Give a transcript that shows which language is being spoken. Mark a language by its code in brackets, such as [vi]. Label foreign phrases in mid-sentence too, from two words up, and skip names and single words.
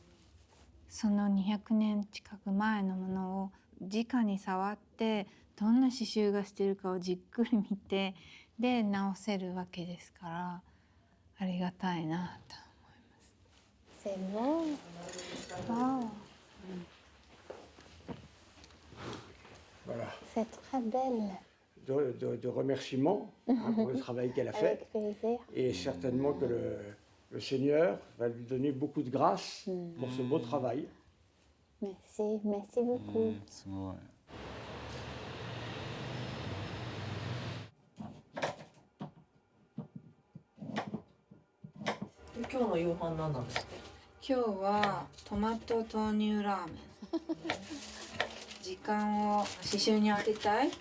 [ja] その200年近く前のものを直に触ってどんな刺繍がしてるかをじっくり見てで直せるわけですから、ありがたいなと思います。 [fr] Voilà. C'est très belle. De remerciements pour le travail qu'elle a fait. Et certainement que le Seigneur va lui donner beaucoup de grâce pour ce beau travail. Merci, merci beaucoup. [ja] すごい。今日の夕飯何なんですか？今日はトマト豆乳ラーメン。時間を刺繍に当てたい。